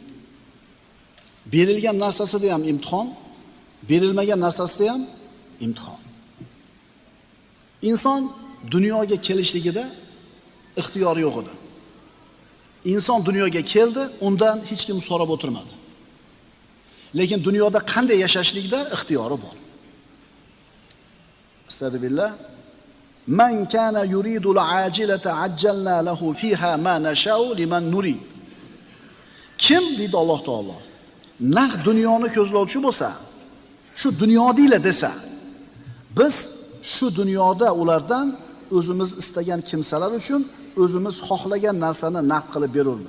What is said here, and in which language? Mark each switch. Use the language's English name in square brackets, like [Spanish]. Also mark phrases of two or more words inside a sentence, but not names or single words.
[Uzbek] Berilgan narsasida ham imtihon, berilmagan narsasida ham imtihon. Inson dunyoga kelishligida ixtiyori yo'q edi. Inson dunyoga keldi, undan hech kim so'rab o'tirmadi. Lekin dunyoda qanday yashashlikda ixtiyori bor. Astagfirullah. [Arabic] من كان يريد العاجلة عجلنا له فيها ما نشاء لمن نريد. [Uzbek] Kim deydi Alloh taolo? Naq dunyoni ko'zlovchi bo'lsa, shu dunyodiylar desa, biz shu dunyoda ulardan o'zimiz istagan kimsalar uchun o'zimiz xohlagan narsani naqd qilib beramiz.